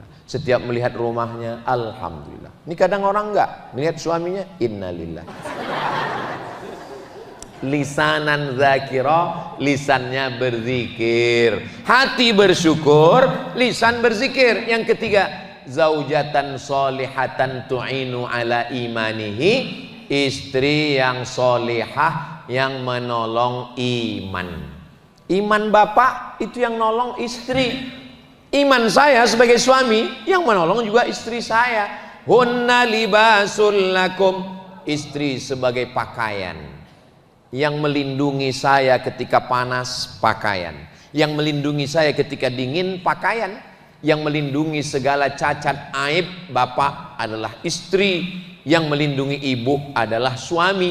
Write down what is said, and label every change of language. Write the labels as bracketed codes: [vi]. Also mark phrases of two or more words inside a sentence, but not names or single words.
[id] Setiap melihat rumahnya, alhamdulillah. Ini kadang orang enggak melihat suaminya, innalillah. [ar] لسانا ذاكرا, [id] lisannya berzikir, hati bersyukur, lisan berzikir. Yang ketiga, [ar] زوجة صالحة تعين على إيمانه, [id] istri yang solihah yang menolong iman. Iman bapak itu yang nolong istri. Iman saya sebagai suami yang menolong juga istri saya. [ar] هن لباس لكم, [id] istri sebagai pakaian yang melindungi saya ketika panas, pakaian yang melindungi saya ketika dingin, pakaian yang melindungi segala cacat aib bapak adalah istri, yang melindungi ibu adalah suami.